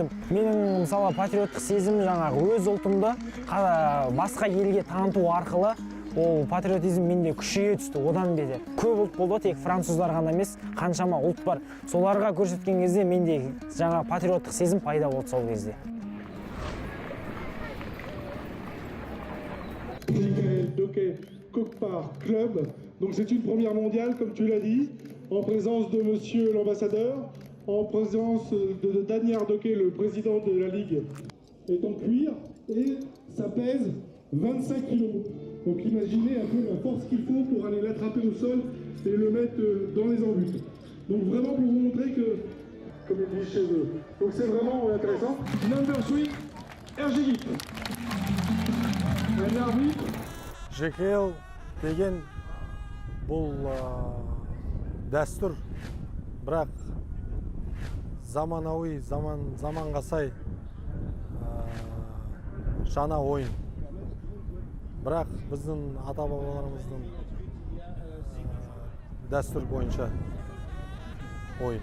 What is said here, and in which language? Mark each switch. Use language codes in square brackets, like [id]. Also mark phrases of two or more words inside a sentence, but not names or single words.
[kk] Менің мысалы патриоттық сезім жаңағы өз ұлтымды басқа елге таныту арқылы ол патриотизм менде күшейе түсті, одан бетер. Көп ұлт болды, тек француздар ғана емес, қаншама ұлт бар. Соларға көрсеткен кезде менде жаңа патриоттық сезім пайда болды сол кезде. Kokpar Club. [fr] Donc c'est une première mondiale, comme tu l'as dit, en présence de monsieur l'ambassadeur, en présence de Daniel Doquet, le président de la Ligue, est en cuir et ça pèse 25 kilos. Donc imaginez un peu la force qu'il faut pour aller l'attraper au sol et le mettre dans les embûches. Donc vraiment pour vous montrer que, comme ils disent chez eux. Donc c'est vraiment intéressant. Number 3, Ergigit. Un arbitre. [kk] ЖКЛ деген бұл дәстүр, бірақ заманауи, заманға сай жаңа ойын. Бірақ біздің ата-бабаларымыздың дәстүр бойынша ойын.